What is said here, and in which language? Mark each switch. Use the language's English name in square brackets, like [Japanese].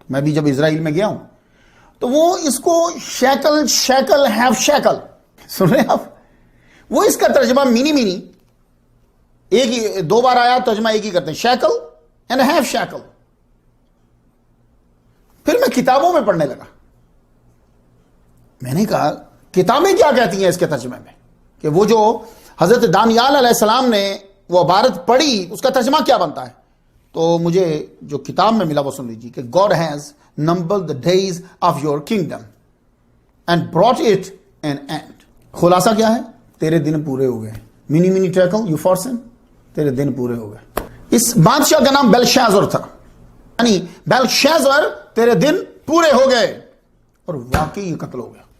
[Urdu] میں بھی جب اسرائیل میں گیا ہوں تو وہ اس کو شیکل ہیف شیکل سن رہے ہیں آپ, وہ اس کا ترجمہ مینی ایک ہی, دو بار آیا ترجمہ ایک ہی کرتے ہیں, شیکل اینڈ ہیف شیکل. پھر میں کتابوں میں پڑھنے لگا. میں نے کہا کتابیں کیا کہتی ہیں اس کے ترجمے میں, کہ وہ جو حضرت دانیال علیہ السلام نے وہ عبارت پڑھی اس کا ترجمہ کیا بنتا ہے. تو مجھے جو کتاب میں ملا وہ سن لیجیے کہ [English] God has numbered the days of your kingdom and brought it an end. [Urdu] خلاصہ کیا ہے؟ تیرے دن پورے ہو گئے. مینی ٹیکل یوفارسن, تیرے دن پورے ہو گئے. اس بادشاہ کا نام بیلشازر تھا, یعنی بیلشازر تیرے دن پورے ہو گئے. اور واقعی یہ قتل ہو گیا.